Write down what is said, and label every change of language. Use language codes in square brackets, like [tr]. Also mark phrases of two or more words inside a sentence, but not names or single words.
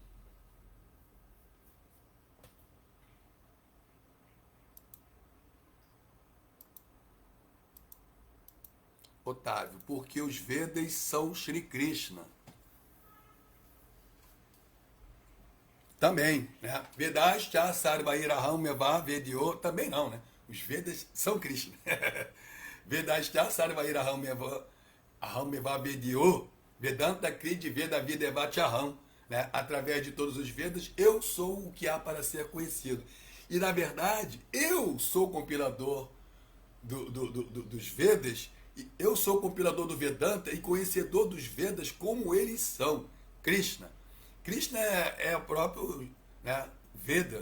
[pt] Otávio, porque os Vedas são Shri Krishna. Também, né? [sa] वेदश्च सर्वैरहम् मेव वेद्यो, [pt] também não, né? Os Vedas são Krishna. [sa] वेदश्च सर्वैरहम् मेव अहम् मेव वेद्यो, वेदान्त कृति वेद विदेवचाहम्, [pt] né? Através de todos os Vedas, eu sou o que há para ser conhecido. E, na verdade, eu sou compilador dos Vedas, eu sou compilador do Vedanta e conhecedor dos Vedas como eles são. Krishna. Krishna é o próprio, né, Veda.